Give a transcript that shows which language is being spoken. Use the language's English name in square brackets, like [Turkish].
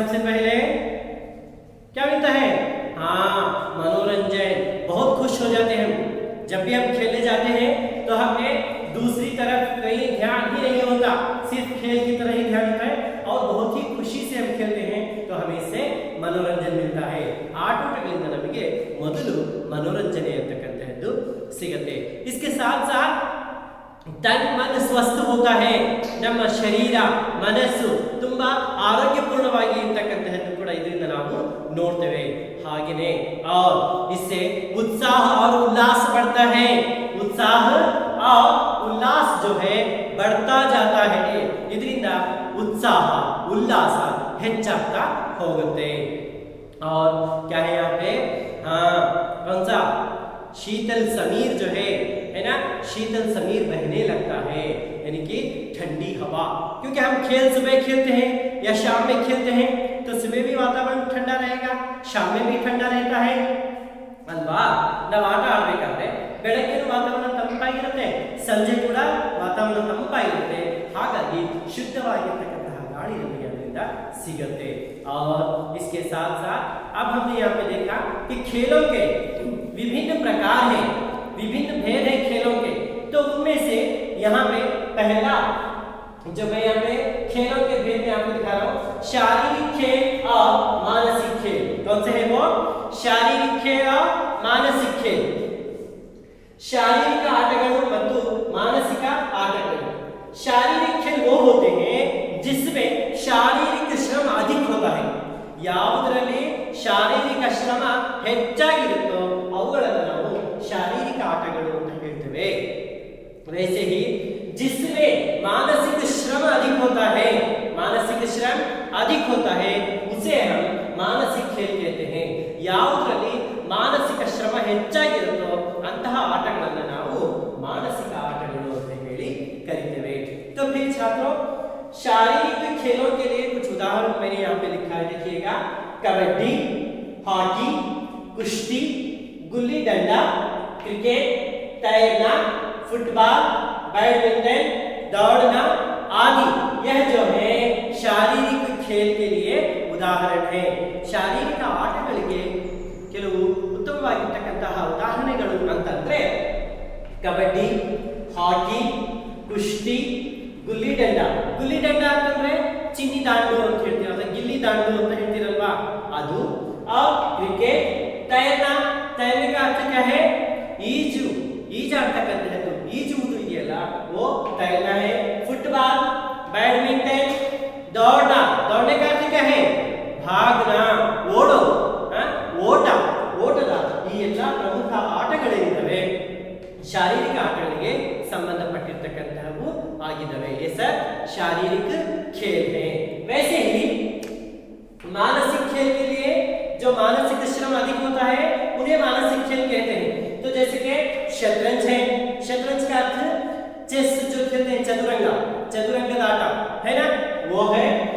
[Hindi] सबसे पहले क्या मिलता है? हाँ, मनोरंजन। बहुत खुश हो जाते हैं हम जब भी हम खेलने जाते हैं, तो हमें दूसरी तरफ कहीं ध्यान ही नहीं होता, सिर्फ खेल की तरह ही ध्यान होता है और बहुत ही खुशी से हम खेलते हैं, तो हमें इससे मनोरंजन मिलता है। [Kannada] ಆಟೋಟಗಳಿಂದ ನಮಗೆ ಮೊದಲು ಮನೋರಂಜನೆ ಅಂತಕ್ಕಂತಹದ್ದು ಸಿಗುತ್ತೆ। [Hindi] इसके साथ साथ तन मन स्वस्थ होता है। [Kannada] ನಮ್ಮ ಶರೀರ ಮನಸ್ಸು ತುಂಬಾ ಆರೋಗ್ಯಪೂರ್ಣವಾಗಿ ಇರತಕ್ಕಂತಹದ್ದು ಕೂಡ ಇದರಿಂದ ನಾವು ನೋಡ್ತೇವೆ। ಹಾಗೇನೇ [Hindi] और इससे उत्साह और उल्लास बढ़ता है। उत्साह और उल्लास जो है बढ़ता जाता है। [Kannada] ಇದರಿಂದ उत्साह उल्लास ಹೆಚ್ಚಾಗ್ತಾ ಹೋಗುತ್ತೆ। [Hindi] और क्या है यहाँ पे? हाँ, कौन सा? शीतल समीर जो है ना, शीतल समीर बहने लगता है, यानी कि ठंडी हवा। क्योंकि हम खेल सुबह खेलते हैं या शाम में खेलते हैं, तो सुबह भी वातावरण ठंडा रहेगा, शाम में भी ठंडा रहता है [Kannada] ಅಲ್ವಾ? ನಾವು ಆಟ ಆಡಬೇಕಾದ್ರೆ ಬೆಳಗ್ಗೆನೂ ವಾತಾವರಣ ತಂಪಾಗಿರುತ್ತೆ, ಸಂಜೆ ಕೂಡ ವಾತಾವರಣ ತಂಪಾಗಿರುತ್ತೆ। ಹಾಗಾಗಿ ಶುದ್ಧವಾಗಿರ್ತಕ್ಕಂತಹ ಗಾಳಿ ನಮಗೆ ಅದರಿಂದ ಸಿಗುತ್ತೆ। [Hindi] और इसके साथ साथ अब हमने यहाँ पे देखा कि खेलों के विभिन्न प्रकार हैं, विभिन्न भेद हैं खेलों के। तो उनमें से यहाँ पे पहला जो मैं यहाँ पे खेलों के भेद में आपको दिखा रहा हूँ, शारीरिक खेल और मानसिक खेल। कौन से है वो? शारीरिक खेल और मानसिक खेल। [Kannada] ಶಾರೀರಿಕ ಆಟಗಳು ಮತ್ತು ಮಾನಸಿಕ ಆಟಗಳು। [Hindi] शारीरिक खेल वो होते हैं जिसमें शारीरिक श्रम अधिक होता है। [Kannada] ಯಾವುದರಲ್ಲಿ ಶಾರೀರಿಕ ಶ್ರಮ ಹೆಚ್ಚಾಗಿರುತ್ತೋ ಅವುಗಳನ್ನು ನಾವು ಶಾರೀರಿಕ ಆಟಗಳು ಅಂತ ಹೇಳ್ತೇವೆ। [Hindi] वैसे ही जिसमें मानसिक श्रम अधिक होता है, मानसिक श्रम अधिक होता है, उसे हम मानसिक खेल कहते हैं। [Kannada] ಯಾವುದರಲ್ಲಿ ಮಾನಸಿಕ ಶ್ರಮ ಹೆಚ್ಚಾಗಿರುತ್ತೋ ಅಂತಹ ಆಟಗಳನ್ನು ನಾವು ಮಾನಸಿಕ ಆಟಗಳು ಅಂತ ಹೇಳಿ ಕರೀತೇವೆ। [Hindi] तो फिर छात्रों, शारीरिक खेलों के लिए कुछ उदाहरण मैंने यहाँ पे लिखा है, देखिएगा। कबड्डी, हॉकी, कुश्ती, गुल्ली डंडा, क्रिकेट, तैरना, फुटबॉल, बैडमिंटन, दौड़ना आदि, यह जो है शारीरिक खेल के लिए उदाहरण है। [Kannada] ಶಾರೀರಿಕ ಆಟಗಳಿಗೆ ಕೆಲವು ಉತ್ತಮವಾಗಿರತಕ್ಕಂತಹ ಉದಾಹರಣೆಗಳು ಅಂತಂದ್ರೆ ಕಬಡ್ಡಿ, ಹಾಕಿ, ಕುಶ್ತಿ, ಗುಲ್ಲಿ ದಂಡ। ಗುಲ್ಲಿ ದಂಡ ಅಂತಂದ್ರೆ ಚಿನ್ನಿ ದಾಂಡು ಅಂತ ಹೇಳ್ತೀವಿ, ಅಥವಾ ಗಿಲ್ಲಿ ದಾಂಡು ಅಂತ ಹೇಳ್ತೀರಲ್ವಾ ಅದು। [Hindi] और क्रिकेट, तैरना, तैरने का अर्थ क्या है? [Kannada] ಈಜು, ಈಜಾಡ್ತಕ್ಕಂಥದ್ದು, ಈಜುವುದು ಇದೆಯಲ್ಲ [Hindi] वो तैरना है। फुटबॉल, बैडमिंटन, दौड़ना, दौड़ने का अर्थ क्या है? [Kannada] भागना, ಓಡೋ, ಓಟ, ಓಟದ ಈ ಎಲ್ಲ ಪ್ರಮುಖ ಆಟಗಳಿರ್ತವೆ, ಶಾರೀರಿಕ ಆಟಗಳಿಗೆ ಸಂಬಂಧಪಟ್ಟಿರ್ತಕ್ಕಂತಹವು ಆಗಿದ್ದಾವೆ। [Hindi] ये सब शारीरिक खेल हैं। वैसे ही मानसिक खेल के लिए जो मानसिक श्रम अधिक होता है उन्हें मानसिक खेल कहते हैं। तो जैसे कि शतरंज है, शतरंज का अर्थ चेस जो खेलते हैं चतुरंगा, चतुरंगा दाटा है ना, वो है।